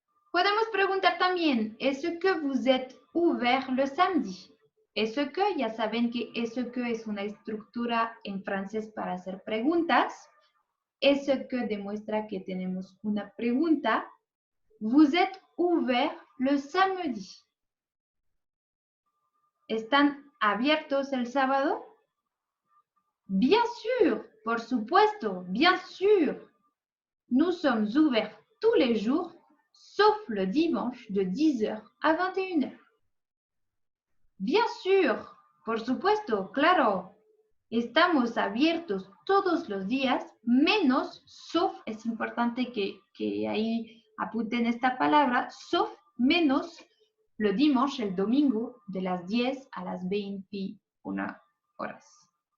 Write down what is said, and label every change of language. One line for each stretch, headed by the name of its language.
Spanish: Podemos preguntar también,
French: ¿est-ce que vous êtes ouvert le samedi?
Spanish: Eso que, ya saben que eso que es una estructura en francés para hacer preguntas. Eso que demuestra que tenemos una pregunta.
French: Vous êtes ouvert le samedi?
Spanish: ¿Están abiertos el sábado?
French: Bien sûr,
Spanish: por supuesto,
French: bien sûr. Nous sommes ouverts tous les jours, sauf le dimanche de 10h à 21h. Bien sûr,
Spanish: por supuesto, claro. Estamos abiertos todos los días, menos, sauf, es importante que ahí apunten esta palabra, sauf, menos,
French: le dimanche,
Spanish: el domingo, de las 10 a las 21 horas.